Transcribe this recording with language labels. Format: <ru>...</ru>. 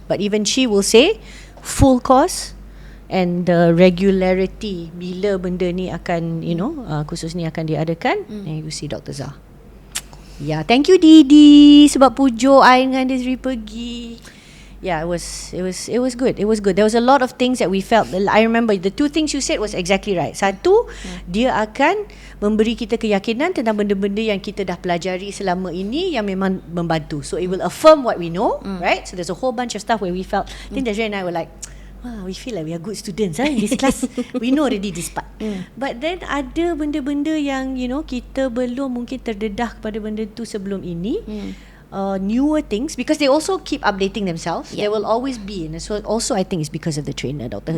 <en>But even she will say full course, and the regularity</en> <ms>bila benda ni akan,</ms> <en>you know,</en> <ms>khusus ni akan diadakan,</ms> <en>and you see Dr. Zah. Thank you</en> <ms>Didi sebab pujuk I dengan Desiree pergi.</ms> <en>It was good. It was good. There was a lot of things that we felt. I remember the two things you said was exactly right.</en> <ms>Satu, dia akan memberi kita keyakinan tentang benda-benda yang kita dah pelajari selama ini yang memang membantu.</ms> <en>So it will affirm what we know, right? So there's a whole bunch of stuff where we felt, I think Desiree and I were like, wow, we feel like we are good students in this class. We know already this part.</en> <ms>But then ada benda-benda yang,</ms> <en>you know,</en> <ms>kita belum mungkin terdedah kepada benda tu sebelum ini.</ms> <en>Newer things, because they also keep updating themselves. There will always be, and so also I think it's because of the trainer. Dr.</en>